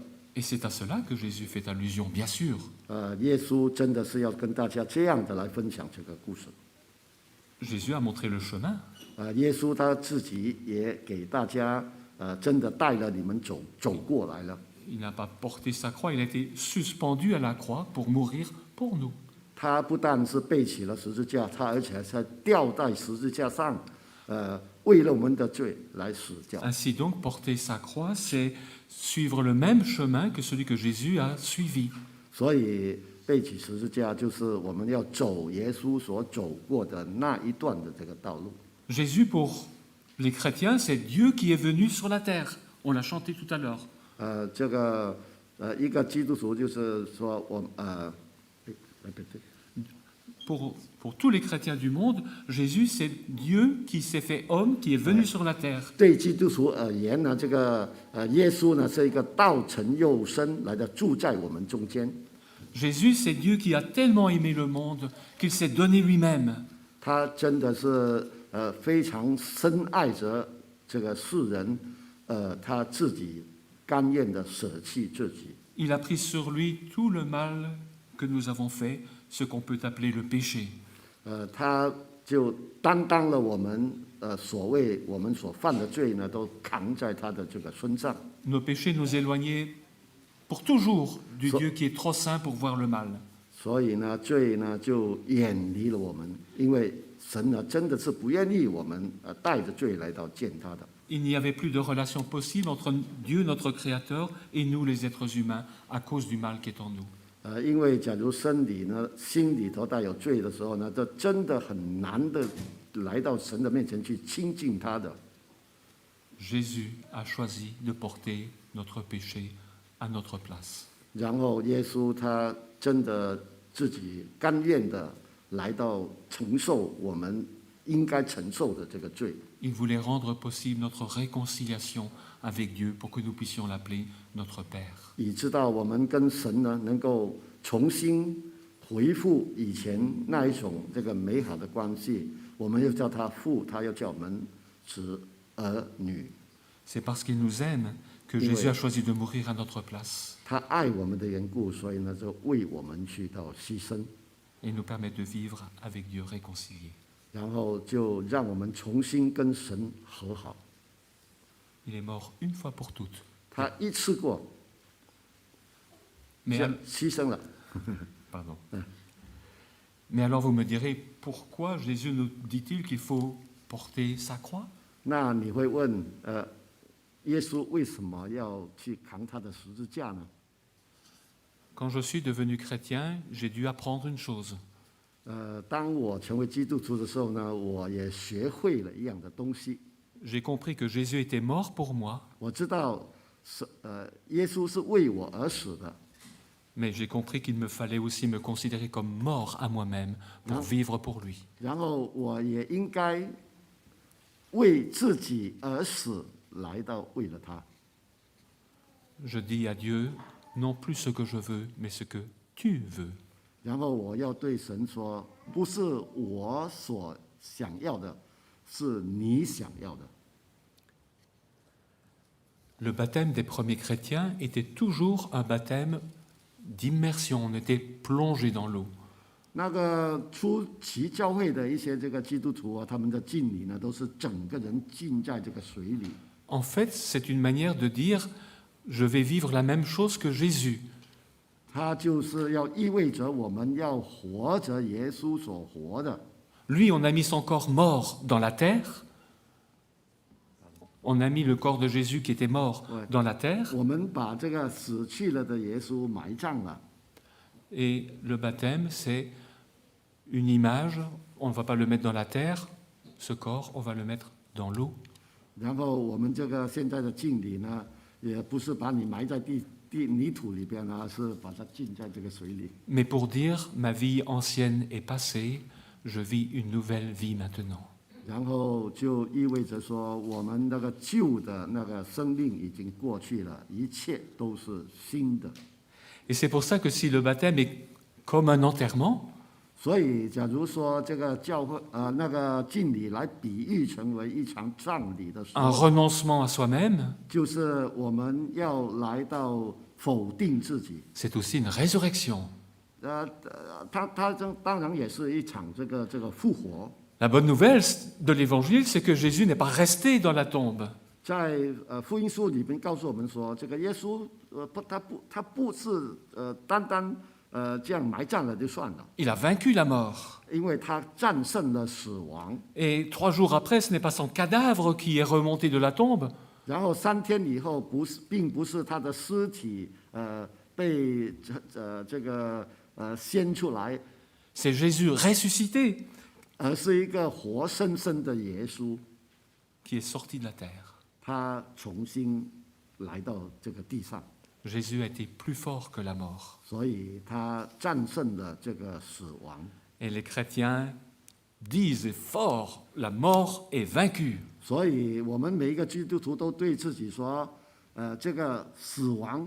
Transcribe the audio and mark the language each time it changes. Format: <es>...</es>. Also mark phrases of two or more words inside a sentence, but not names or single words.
<fr>Et c'est à cela que Jésus fait allusion, bien sûr.</fr> <zh>耶稣真的是要跟大家这样的来分享这个故事。</zh> <fr>Jésus a montré le chemin.</fr> <zh>耶稣他自己也给大家真的带了你们走过来了。</zh> <fr>Il n'a pas porté sa croix, il a été suspendu à la croix pour mourir pour nous.</fr> <zh>他不但是背起了十字架，而且还吊在十字架上，为了我们的罪来死掉。</zh> <fr>Ainsi donc, porter sa croix, c'est suivre le même chemin que celui que Jésus a suivi.</fr> <zh>所以背起十字架就是我们要走耶稣所走过的那一段的这个道路。</zh> <fr>Jésus, pour les chrétiens, c'est Dieu qui est venu sur la terre. On l'a chanté tout à l'heure.</fr> <zh>这个一个基督徒就是说</zh> <fr>Pour tous les chrétiens du monde, Jésus, c'est Dieu qui s'est fait homme, qui est venu sur la terre.</fr> <zh>对基督徒而言呢，这个耶稣呢是一个道成肉身来的住在我们中间。</zh> <fr>Jésus, c'est Dieu qui a tellement aimé le monde qu'il s'est donné lui-même.</fr> <zh>他真的是非常深爱着这个世人，他自己甘愿的舍弃自己。</zh> <fr>Il a pris sur lui tout le mal que nous avons fait, ce qu'on peut appeler le péché.</fr> <zh>他就担当了我们所谓我们所犯的罪呢，都扛在他的这个身上。</zh> <fr>Nos péchés nous éloignaient pour toujours du Dieu qui est trop saint pour voir le mal.</fr> <zh>所以呢，罪呢就远离了我们，因为神呢真的是不愿意我们带着罪来到见他的。</zh> <fr>Il n'y avait plus de relation possible entre Dieu, notre Créateur, et nous, les êtres humains, à cause du mal qui est en nous.</fr> <zh>因为假如心里头带有罪的时候呢，这真的很难的来到神的面前去亲近他的。</zh> <fr>Jésus a choisi de porter notre péché à notre place.</fr> <zh>然后耶稣他真的自己甘愿的来到承受我们应该承受的这个罪。</zh> <fr>Il voulait rendre possible notre réconciliation avec Dieu pour que nous puissions l'appeler notre Père.</fr> <zh>以知道我们跟神呢能够重新恢复以前那一种这个美好的关系，我们又叫他父，他又叫我们儿女。</zh> <fr>C'est parce qu'il nous aime que Jésus a choisi de mourir à notre place</fr> <zh>他爱我们的缘故，所以呢就为我们去到牺牲，</zh> <fr>et nous permet de vivre avec Dieu réconcilié.</fr> <zh>然后就让我们重新跟神和好。</zh> <fr>Il est mort une fois pour toutes.</fr> <zh>他一次过</zh> <fr>Mais,</fr> <zh>牺牲了。</zh> <fr>pardon. Mais alors vous me direz, pourquoi Jésus nous dit-il qu'il faut porter sa croix?</fr> <zh>那你会问，耶稣为什么要去扛他的十字架呢？</zh> <fr>Quand je suis devenu chrétien, j'ai dû apprendre une chose.</fr> <zh>当我成为基督徒的时候呢，我也学会了一样的东西。</zh> <fr>J'ai compris que Jésus était mort pour moi,</fr> <zh>我知道耶稣是为我而死的，</zh> <fr>mais j'ai compris qu'il me fallait aussi me considérer comme mort à moi-même pour vivre pour lui.</fr> <zh>然后我也应该为自己而死，来到为了他。</zh> <fr>Je dis à Dieu, non plus ce que je veux, mais ce que tu veux.</fr> <zh>然后我要对神说，不是我所想要的，是你想要的。</zh> <fr>Le baptême des premiers chrétiens était toujours un baptême d'immersion, on était plongé dans l'eau.</fr> <zh>那个初期教会的一些这个基督徒啊，他们的敬礼呢，都是整个人浸在这个水里。</zh> <fr>En fait, c'est une manière de dire je vais vivre la même chose que Jésus.</fr> <zh>它就是要意味着我们要活着耶稣所活的。</zh> <fr>Lui, on a mis son corps mort dans la terre. On a mis le corps de Jésus qui était mort dans la terre.</fr> <zh>我们把这个死去了的耶稣埋葬了。</zh> <fr>Et le baptême, c'est une image. On ne va pas le mettre dans la terre, ce corps, on va le mettre dans l'eau.</fr> <zh>然后我们这个现在的敬礼呢，也不是把你埋在泥土里边啊，是把它浸在这个水里。</zh> <fr>Mais pour dire ma vie ancienne est passée, je vis une nouvelle vie maintenant.</fr> <zh>然后就意味着说，我们那个旧的那个生命已经过去了，一切都是新的。</zh> <fr>Et c'est pour ça que si le baptême est comme un enterrement,</fr> <zh>所以，假如说这个教会那个敬礼来比喻成为一场葬礼的时</zh> <fr>un</fr> <zh>候，</zh> <fr>renoncement à soi-même,</fr> <zh>就是我们要来到否定自己。</zh> <fr>c'est aussi une résurrection.</fr> <zh>它当然也是一场这个复活。</zh> <fr>La bonne nouvelle de l'évangile, c'est que Jésus n'est pas resté dans la tombe.</fr> <zh>在福音书里面告诉我们说，这个耶稣他不是单单这样埋葬了就算了，</zh> <fr>Il a vaincu la mort.</fr> <zh>因为他战胜了死亡。</zh> <fr>Et 3 jours après, ce n'est pas son cadavre qui est remonté de la tombe,</fr> <zh>然后3天以后，并不是他的尸体被这个掀出来，</zh> <fr>c'est Jésus ressuscité</fr> <zh>而是一个活生生的耶稣，</zh> <fr>qui est sorti de la terre.</fr> <zh>他重新来到这个地上，</zh> <fr>Jésus a été plus fort que la mort.</fr> <zh>所以他战胜了这个死亡。</zh> <fr>Et les chrétiens disent fort, la mort est vaincue.</fr> <zh>所以我们每一个基督徒都对自己说，这个死亡</zh>